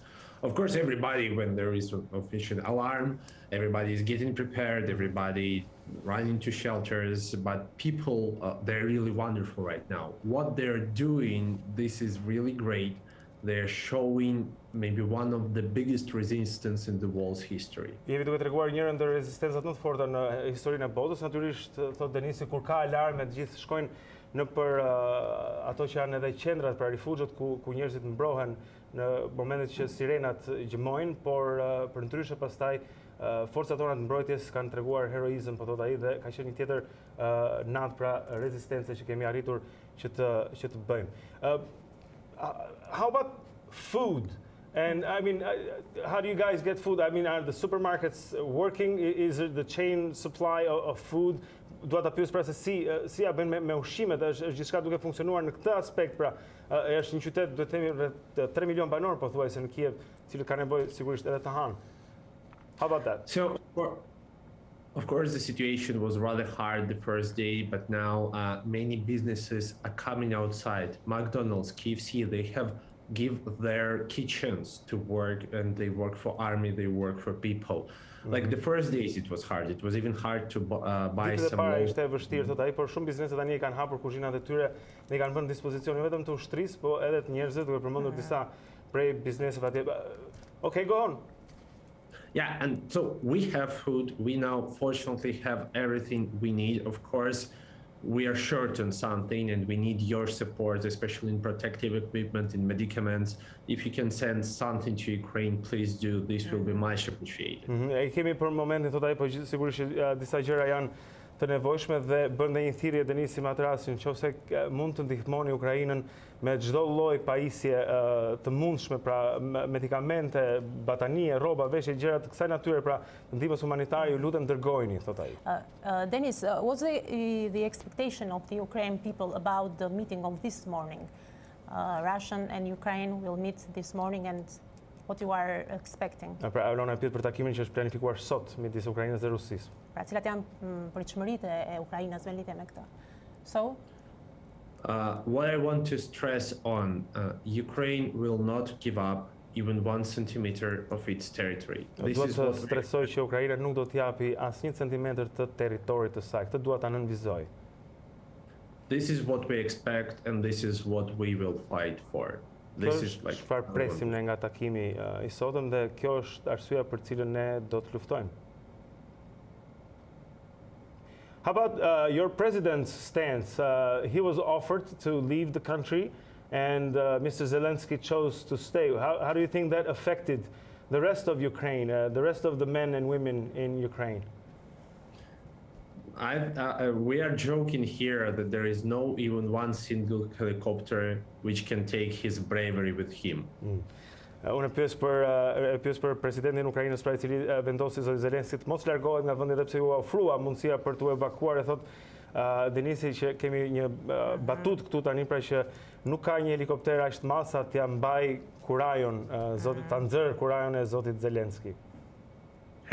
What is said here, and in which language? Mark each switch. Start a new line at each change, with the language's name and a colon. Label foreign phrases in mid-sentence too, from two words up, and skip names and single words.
English: Of course, everybody, when there is an official alarm, everybody is getting prepared, everybody running to shelters, but people, they're really wonderful right now. What they're doing, this is really great. They're showing maybe one of the biggest resistance in the world's history.
Albanian: Jemi duke treguar njërin ndër rezistencat më të forta në historinë e botës. Natyrisht, thot Denisi, kur ka alarme, të gjithë shkojnë në për ato që janë edhe qendrat për rifugjët ku njerëzit mbrohen në momentet që sirenat gjëmojnë, por për ndryshe pastaj forcat tona të mbrojtjes kanë treguar heroizëm, po thot ai, dhe ka qenë një tjetër natë pra rezistence që kemi arritur që të bëjmë.
English: How about food? And I mean, how do you guys get food? I mean, are the supermarkets working? Is it the chain supply of food?
Albanian: Dua ta pyes pra se si ja bën me ushqimet, është gjithçka duke funksionuar në këtë aspekt, pra është një qytet, duhet të themi rreth 3 milion banor pothuajse në Kiev, cilët kanë nevojë sigurisht edhe të hanë.
English: How about that? So, of course, the situation was rather hard the first day, but now many businesses are coming outside. McDonald's, KFC, they have give their kitchens to work, and they work for army, they work for people. Like the first days it was hard. It was even hard to buy
Albanian: Ditët e
English: some
Albanian: para ishte vështirë, thot ai, por shumë biznese tani kanë hapur kuzhinat e tyre, ne kanë vënë dispozicion jo vetëm të ushtrisë, po edhe të njerëzve, duke përmendur disa prej bizneseve atje.
English: Okay, go on. Yeah, and so we have food. We now fortunately have everything we need. Of course, we are short on something and we need your support, especially in protective equipment, in medicaments. If you can send something to Ukraine, please do. This will be much appreciated.
Albanian: E kemi për momentin, thot ai, po sigurisht që disa gjëra janë të nevojshme dhe bën një thirrje Denisi Matrasin, nëse mund të ndihmoni Ukrainën me çdo lloj pajisje të mundshme, pra medikamente, batanie, rroba, veshje, gjëra të kësaj natyre, pra ndihmës humanitare, ju lutem dërgojini, thot ai.
English: Denys, what's the expectation of the Ukrainian people about the meeting of this morning? Russian and Ukraine will meet this morning, and what you are expecting?
Albanian: Pra Alona pyet për takimin që është planifikuar sot midis Ukrainës dhe Rusisë. Pra cilat janë pritshmëritë e Ukrainës në lidhje me këtë?
English: So, what I want to stress on, Ukraine will not give up even 1 centimeter of its territory.
Albanian: Duhet të stresoj që Ukraina nuk do të japi asnjë centimetër të territorit të saj. Këtë dua ta nënvizoj.
English: This is what we expect and this is what we will fight for. This is like
Albanian: çfarë presim ne nga takimi I sotëm dhe kjo është arsyeja për cilën ne do të luftojmë.
English: How about your president's stance? He was offered to leave the country and Mr. Zelensky chose to stay. How do you think that affected the rest of Ukraine, the rest of the men and women in Ukraine? We are joking here that there is no even one single helicopter which can take his bravery with him.
Albanian: Unë pyes për presidentin e Ukrainës, pra I cili vendosi zoti Zelenski të mos largohet nga vendi edhe pse u ofrua mundësia për të evakuar, e thot Denisi që kemi një batut këtu tani, pra që nuk ka një helikopter aq të madh sa t'ia mbaj kurajon, ta nxjerr kurajon e zotit Zelenski.